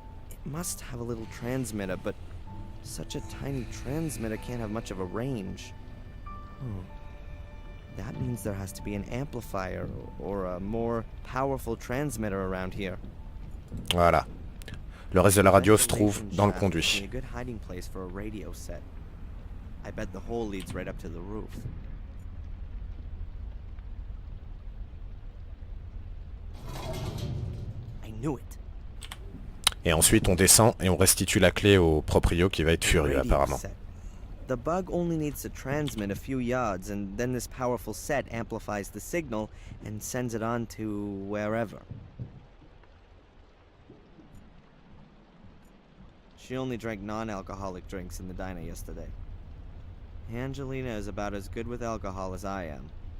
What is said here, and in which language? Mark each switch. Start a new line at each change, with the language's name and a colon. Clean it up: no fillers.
English: It must have a little transmitter, but such a tiny transmitter can't have much of a range. That means there has to be an amplifier or a more powerful transmitter around here.
French: Voilà. Le reste de la radio se trouve dans le conduit.
English: A good hiding place for a radio set. I bet the hole leads right up to the roof. I knew it.
French: Et ensuite, on descend et on restitue la clé au proprio qui va être furieux, apparemment.
English: The bug only needs to transmit a few yards, and then this powerful set amplifies the signal and sends it on to wherever. She only drank non-alcoholic drinks in the diner yesterday. Angelina is about as good with alcohol as I am.